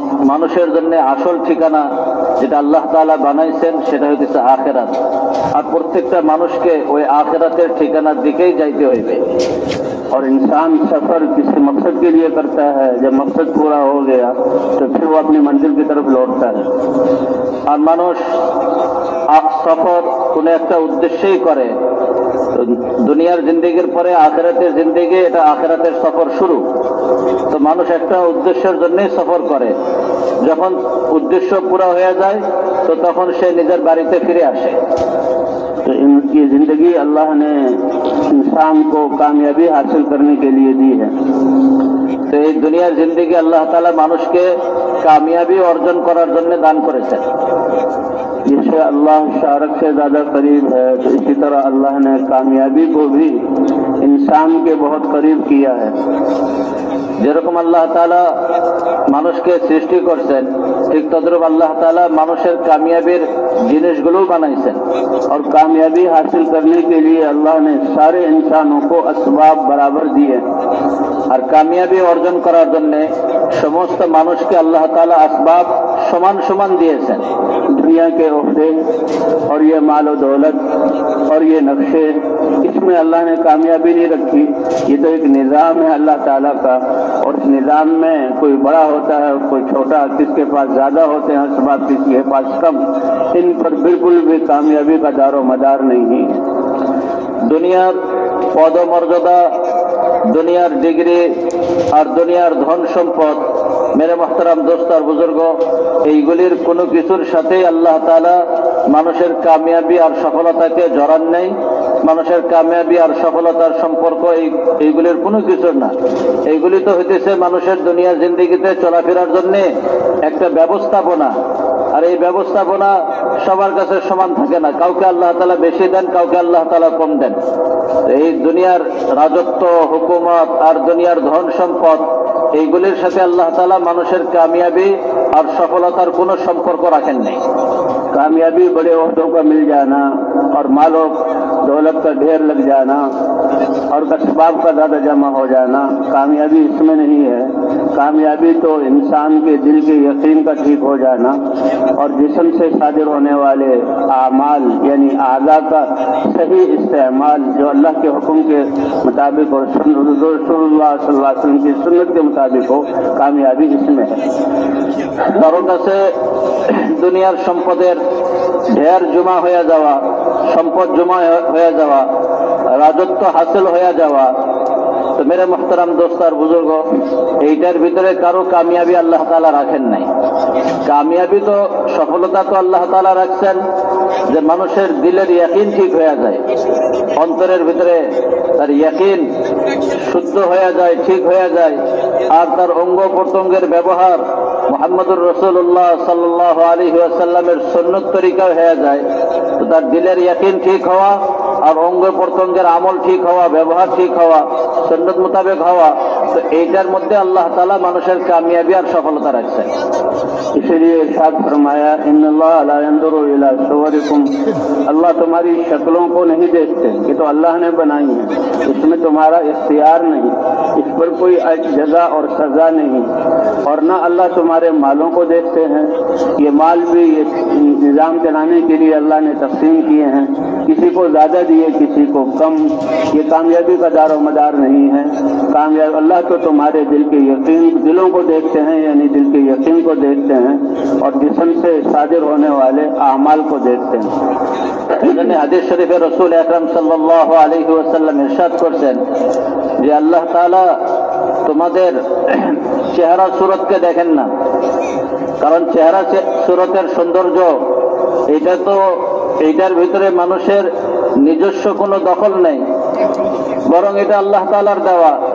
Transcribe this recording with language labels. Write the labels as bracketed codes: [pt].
[bn] মানুষের জন্য আসল ঠিকানা যেটা আল্লাহ তাআলা বানাইছেন সেটা হইতেছে আখিরাত, আর প্রত্যেকটা মানুষকে ওই আখিরাতের ঠিকানার দিকেই যাইতে হইবে। [hi] और इंसान सफर किसी मकसद के लिए करता है, जब मकसद पूरा हो गया तो फिर वो अपनी मंजिल की तरफ लौटता है। [bn] আর মানুষ সফর কোনো একটা উদ্দেশ্যেই করে। দুনিয়ার জিন্দেগির পরে আখিরাতের জিন্দেগি, এটা আখিরাতের সফর শুরু। তো মানুষ একটা উদ্দেশ্যের জন্যই সফর করে। যখন উদ্দেশ্য পুরো হয়ে যায় তো তখন সে নিজের বাড়িতে ফিরে আসে। [hi] तो इनकी जिंदगी अल्लाह ने इंसान को कामयाबी हासिल करने के लिए दी है। [bn] তো এই দুনিয়ার জিন্দেগি আল্লাহ তাআলা মানুষকে কামিয়াবি অর্জন করার জন্য দান করেছেন। [hi] जिससे अल्लाह शारक से ज्यादा करीब है, तो इसी तरह अल्लाह ने कामयाबी को भी इंसान के बहुत करीब किया है। [bn] যেরকম আল্লাহ তাআলা মানুষকে সৃষ্টি করছেন, ঠিক তদ্রূপ আল্লাহ তাআলা মানুষের কামিয়াবির জিনিসগুলো বানাইছেন। [hi] और कामयाबी हासिल करने के लिए अल्लाह ने सारे इंसानों को असबाब बराबर दिए। [bn] আর কামিয়াবি অর্জন করার জন্য সমস্ত মানুষকে আল্লাহ তাআলা আসবাব সমান সমান দিয়েছেন। [hi] दुनिया के ओहदे और ये मालो दौलत और ये नक्शे, इसमें अल्लाह ने कामयाबी नहीं रखी। ये तो एक निज़ाम है अल्लाह ताला का, और इस निज़ाम में कोई बड़ा होता है कोई छोटा, किसके पास ज्यादा होते हैं असबाब, किसके पास कम। इन पर बिल्कुल भी कामयाबी का दारो मदार नहीं है। [bn] দুনিয়ার পদমর্যাদা, দুনিয়ার ডিগ্রি আর দুনিয়ার ধন সম্পদ, [hi] মেরে মোহতারাম দোস্ত [bn] আর বুজুর্গ, এইগুলির কোনো কিছুর সাথে আল্লাহ তাআলা মানুষের কামিয়াবি আর সফলতাকে জড়ান নাই। মানুষের কামিয়াবি আর সফলতার সম্পর্ক এইগুলির কোনো কিছু না। এইগুলি তো হইতেছে মানুষের দুনিয়ার জিন্দেগিতে চলাফেরার জন্য একটা ব্যবস্থাপনা। আর এই ব্যবস্থাপনা সবার কাছে সমান থাকে না, কাউকে আল্লাহ তাআলা বেশি দেন, কাউকে আল্লাহ তাআলা কম দেন। এই দুনিয়ার রাজত্ব, হুকুমত আর দুনিয়ার ধন সম্পদ, এইগুলির সাথে আল্লাহ তাআলা মানুষের কামিয়াবি আর সফলতার কোনো সম্পর্ক রাখেন নাই। [hi] कामयाबी बड़े ओहदों का मिल जाना और मालो दौलत का ढेर लग जाना और असबाब का ज़्यादा जमा हो जाना, कामयाबी इसमें नहीं है। कामयाबी तो इंसान के दिल के यकीन का ठीक हो जाना और जिस्म से सादिर होने वाले आमाल यानी आज़ा का सही इस्तेमाल जो अल्लाह के हुक्म के मुताबिक और रसूलुल्लाह सल्लल्लाहु अलैहि वसल्लम की सुन्नत के मुताबिक हो, कामयाबी इसमें है। [bn] কারো কাছে দুনিয়ার সম্পদের ঢের জমা হয়ে যাওয়া, সম্পদ জমা হয়ে যাওয়া, রাজত্ব হাসিল হয়ে যাওয়া, তো [hi] মেরে মোহতারাম দোস্ত [bn] আর বুজুর্গ, এইটার ভিতরে কারো কামিয়াবি আল্লাহ তাআলা রাখেন নাই। কামিয়াবি তো সফলতা তো আল্লাহ তাআলা রাখছেন যে মানুষের দিলের ইয়াকিন ঠিক হয়ে যায়, অন্তরের ভিতরে তার ইয়াকিন শুদ্ধ হয়ে যায়, ঠিক হয়ে যায়, আর তার অঙ্গ প্রত্যঙ্গের ব্যবহার মুহাম্মদুর রাসূলুল্লাহ সাল্লাল্লাহু আলাইহি ওয়াসাল্লামের সুন্নত তরিকা হয়ে যায়। তো তার দিলের ইয়াকিন ঠিক হওয়া আর অঙ্গ প্রত্যঙ্গের আমল ঠিক হওয়া, ব্যবহার ঠিক হওয়া, সুন্নত মোতাবেক হওয়া, তো এইটার মধ্যে আল্লাহ তাআলা মানুষের কামিয়াবি আর সফলতা রাখছেন। [hi] इसलिए इरशाद फरमाया [ar] इन्नल्लाह ला यंजुरु इला सुवरिकुम, [hi] अल्लाह तुम्हारी शक्लों को नहीं देखते, ये तो अल्लाह ने बनाई है, इसमें तुम्हारा इख्तियार नहीं, इस पर कोई जजा और सजा नहीं। और ना अल्लाह तुम्हारे मालों को देखते हैं, ये माल भी ये निजाम चलाने के लिए अल्लाह ने तकसीम किए हैं, किसी को ज्यादा दिए किसी को कम, ये कामयाबी का दारो मदार नहीं है। कामयाब अल्लाह तो तुम्हारे दिल के यकीन, दिलों को देखते हैं यानी दिल के यकीन को देखते हैं और जिस्म से सादिर होने वाले आमाल को देखते हैं। [bn] হাদিস শরীফে রাসূল আকরাম সাল্লাল্লাহু আলাইহি ওয়াসাল্লাম ইরশাদ করেছেন যে আল্লাহ তাআলা তোমাদের চেহারা সুরতকে দেখেন না, কারণ চেহারা সুরতের সৌন্দর্য এটা তো এইটার ভিতরে মানুষের নিজস্ব কোনো দখল নেই, বরং এটা আল্লাহ তাআলার দেওয়া।